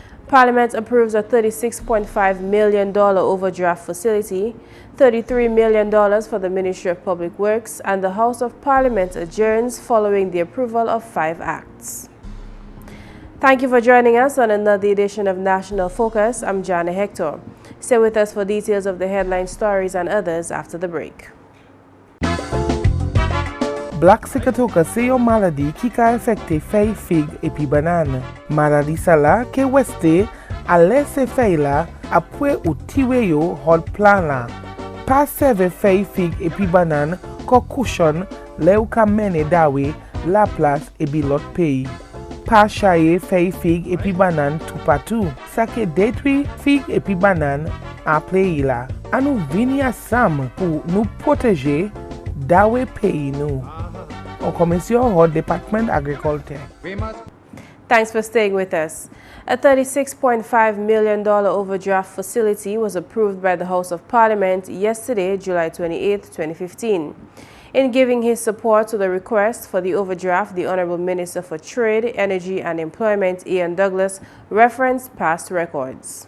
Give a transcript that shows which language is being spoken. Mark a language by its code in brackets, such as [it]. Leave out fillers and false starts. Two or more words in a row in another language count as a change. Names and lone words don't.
[en] Parliament approves a $36.5 million overdraft facility, $33 million for the Ministry of Public Works, and the House of Parliament adjourns following the approval of 5 acts. Thank you for joining us on another edition of National Focus. I'm Jarna Hector. Stay with us for details of the headline stories and others after the break. [acf] Black Sikatoka se yo maladi ki ka efekte fey fig epi banan. Maladi sa la ke weste a lese fey la apwe ou tiwe yo hod plan la. Pa seve fey fig epi banan ko kushon le ou ka mene dawe la plas e bilot peyi. Pa chaye fey fig epi banan tupatu. Sa ke detwi fig epi banan a pleyi la. Anou vini asam pou nou proteje dawe peyi nou. [en] Department Agriculture. Thanks for staying with us. A $36.5 million overdraft facility was approved by the House of Parliament yesterday, July 28, 2015. In giving his support to the request for the overdraft, the Honorable Minister for Trade, Energy and Employment, Ian Douglas, referenced past records.